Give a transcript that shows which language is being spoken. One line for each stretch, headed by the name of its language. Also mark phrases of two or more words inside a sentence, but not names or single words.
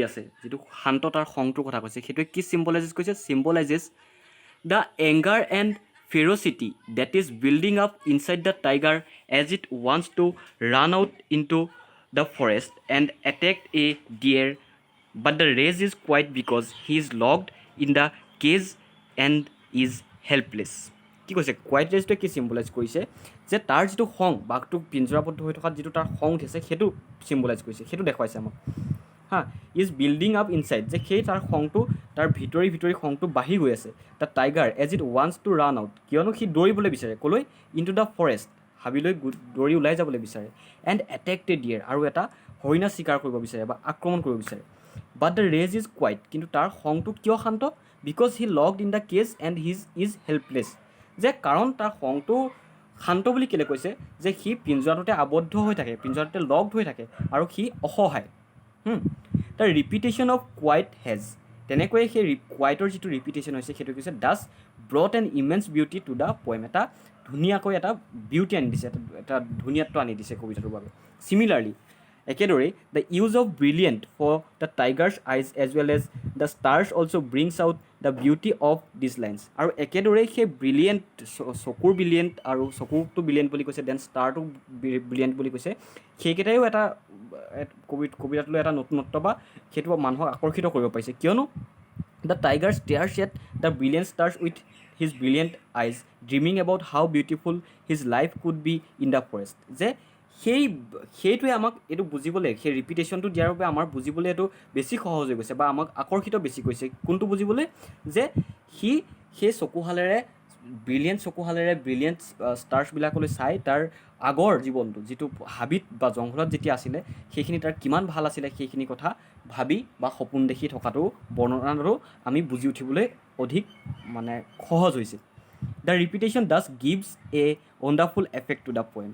Assamese: আছে যিটো শান্ত তাৰ খংটোৰ কথা কৈছে সেইটোৱে কি
English: symbolizes the anger and ferocity that is building up inside the tiger as it wants to run out into the forest and attack a deer but the rage is quiet because he is locked in the cage and is helpless
Assamese: কি কৈছে কোৱাইট ৰেজটোৱে কি চিম্বলাইজ কৰিছে যে তাৰ যিটো খং বাঘটো পিঞ্জৰাবদ্ধ হৈ থকাত যিটো তাৰ খং উঠিছে সেইটো চিম্বলাইজ কৰিছে সেইটো দেখুৱাইছে আমাক
English: is building up inside
Assamese: যে সেই তাৰ খংটো তাৰ ভিতৰি খংটো বাঢ়ি গৈ আছে
English: the tiger as it wants to run out
Assamese: কিয়নো সি দৌৰিবলৈ বিচাৰে ক'লৈ
English: into the forest
Assamese: হাবিলৈ দৌৰি ওলাই যাবলৈ বিচাৰে
English: and attack a deer
Assamese: আৰু এটা হৰিণা চিকাৰ কৰিব বিচাৰে বা আক্ৰমণ কৰিব বিচাৰে
English: but the rage is quiet
Assamese: কিন্তু তাৰ খংটো কিয় শান্ত
English: because he locked in the cage and his is helpless
Assamese: যে কাৰণ তাৰ খংটো শান্ত বুলি কেলৈ কৈছে যে সি পিঞ্জৰাটোতে আবদ্ধ হৈ থাকে পিঞ্জৰাটোতে লগড হৈ থাকে আৰু সি অসহায়
English: the repetition of quiet has
Assamese: তেনেকৈয়ে সেই কোৱাইটৰ যিটো ৰিপিটেশ্যন হৈছে সেইটো কৈছে
English: does brought and immense beauty to the poem
Assamese: এটা ধুনীয়াকৈ এটা বিউটি আনি দিছে এটা ধুনীয়াত্ব আনি দিছে কবিতাটোৰ বাবে চিমিলাৰলি একেদৰে
English: the use of brilliant for the tiger's eyes as well as the stars also brings out the beauty of this lines
Assamese: আৰু একেদৰে সেই ব্ৰিলিয়েণ্ট চকুৰ ব্ৰিলিয়েণ্ট আৰু চকুটো ব্ৰিলিয়েণ্ট বুলি কৈছে দেন ষ্টাৰটো ব্ৰিলিয়েণ্ট বুলি কৈছে সেইকেইটাইও এটা কবিতাটোলৈ এটা নতুনত্ব বা সেইটো মানুহক আকৰ্ষিত কৰিব পাৰিছে কিয়নো
English: the tiger stares at the brilliant stars with his brilliant eyes dreaming about how beautiful his life could be in the forest যে
Assamese: সেইটোৱে আমাক এইটো বুজিবলৈ সেই ৰিপিটেশ্যনটো দিয়াৰ বাবে আমাৰ বুজিবলৈ এইটো বেছি সহজ হৈ গৈছে বা আমাক আকৰ্ষিত বেছি কৰিছে কোনটো বুজিবলৈ যে সি সেই
English: brilliant brilliant
Assamese: ষ্টাৰ্ছবিলাকলৈ চাই তাৰ আগৰ জীৱনটো যিটো হাবিত বা জংঘলত যেতিয়া আছিলে সেইখিনি তাৰ কিমান ভাল আছিলে সেইখিনি কথা ভাবি বা সপোন দেখি থকাটো বৰ্ণনাটো আমি বুজি উঠিবলৈ অধিক সহজ হৈছে
English: the repetition does gives a wonderful effect to the poem.